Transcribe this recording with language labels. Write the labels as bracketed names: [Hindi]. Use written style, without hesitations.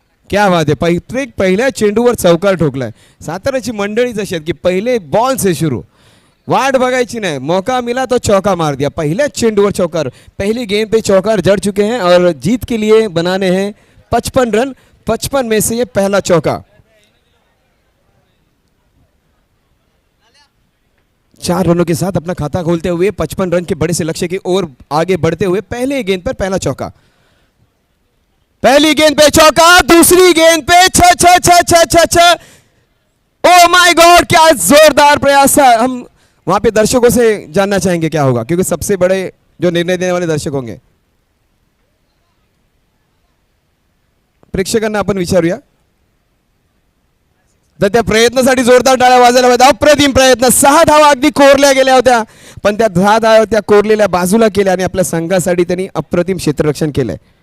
[Marathi] क्या बात आहे. प्रत्येक पहिल्या चेंडूवर चौकार ठोकलाय. साताऱ्याची मंडळी जशी आहेत की [Hindi] पहिले बॉल से शुरू, [Marathi] वाट बघायची नाही, [Hindi] मौका मिला तो चौका मार दिया. [Marathi] पहिल्या चेंडूवर चौकार. [Hindi] पहली गेंद पे चौकार जड़ चुके हैं और जीत के लिए बनाने हैं 55 रन. 55 में से ये पहला चौका. 4 रनों के साथ अपना खाता खोलते हुए 55 रन के बड़े से लक्ष्य की ओर आगे बढ़ते हुए पहले गेंद पर पहला चौका. पहली गेंद पे चौका, दूसरी गेंद पे छ छ छ छ छ छ. [English] oh my god, [Hindi] क्या जोरदार प्रयास था. हम वहां पे दर्शकों से जानना चाहेंगे क्या होगा, क्योंकि सबसे बड़े जो निर्णय देने वाले दर्शक होंगे. [Marathi] प्रेक्षकांना आपण विचारूया. तर त्या प्रयत्नासाठी जोरदार टाळ्या वाजायला पाहिजे. अप्रतिम प्रयत्न. 6 धावा अगदी कोरल्या गेल्या होत्या, पण त्या 10 धावा त्या कोरलेल्या बाजूला केल्या आणि आपल्या संघासाठी त्यांनी अप्रतिम क्षेत्ररक्षण केलंय.